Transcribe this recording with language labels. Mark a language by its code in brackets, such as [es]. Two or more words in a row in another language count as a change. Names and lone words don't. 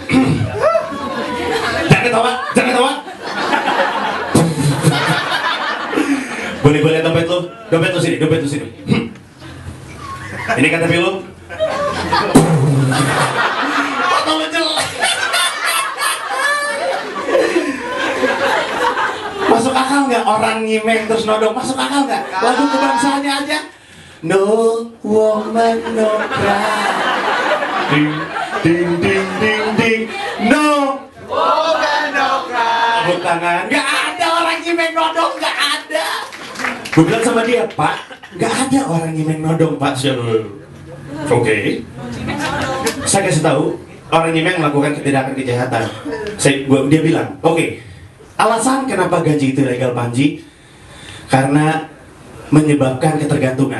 [id] Jangan ketawa. Boleh dompet lu sini. Ini kata film. Foto jelek. Masuk akal nggak orang nyimeng terus nodong? Masuk akal nggak? Lagu kebangsaannya aja. [en] No woman no cry. Ding ding ding ding ding. No woman no cry. [id] Tepuk tangan. Nggak ada orang nyimeng nodong, nggak ada. Gue bilang sama dia, Pak, nggak ada orang nyimeng nodong, Pak. Oke. Saya kasih tahu, orang nyimeng melakukan tindakan kejahatan. Dia bilang, oke. Alasan kenapa ganja itu legal, Panji? Karena menyebabkan ketergantungan.